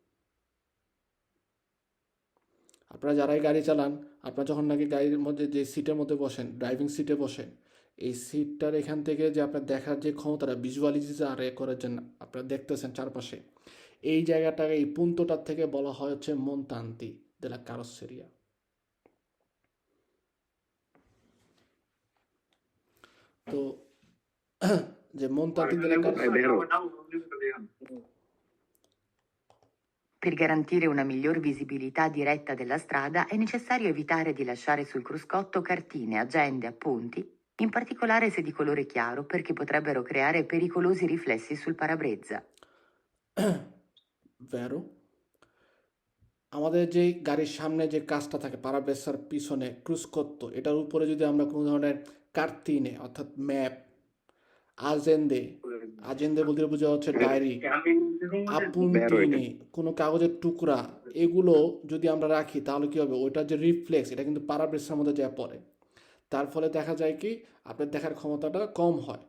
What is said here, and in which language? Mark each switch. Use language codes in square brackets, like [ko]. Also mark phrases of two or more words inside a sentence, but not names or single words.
[bn] আপনারা যারাই গাড়ি চালান, আপনারা যখন নাকি গাড়ির মধ্যে যে সিটের মধ্যে বসেন, ড্রাইভিং সিটে বসেন, এই সিটটার এখান থেকে যে আপনার দেখার যে ক্ষমতাটা ভিজুয়ালাইজার করার জন্য আপনারা দেখতেছেন চারপাশে, এই জায়গাটাকে এই পুন্তটার থেকে বলা হয় [it] montanti della carrozzeria. [bn] তো যে [it] montanti della Per garantire una miglior visibilità diretta della strada è necessario evitare di lasciare sul cruscotto cartine, agende, appunti, in particolare se di colore chiaro, perché potrebbero creare pericolosi riflessi sul parabrezza. Vero? [bn] আমাদের যে গাড়ির সামনে যে কাজটা থাকে পারাব্রেসার পিছনে ক্রুসকত্তো, এটার উপরে যদি আমরা কোনো ধরনের কার্তিনে অর্থাৎ ম্যাপ, আজেন্দে বলতে বোঝা ডায়েরি, আপুন্তিনে কোনো কাগজের টুকরা, এগুলো যদি আমরা রাখি তাহলে কি হবে, ওইটার যে রিফ্লেক্স এটা কিন্তু পারাব্রেসার মধ্যে যা পড়ে, তার ফলে দেখা যায় কি আপনার দেখার ক্ষমতাটা কম হয়।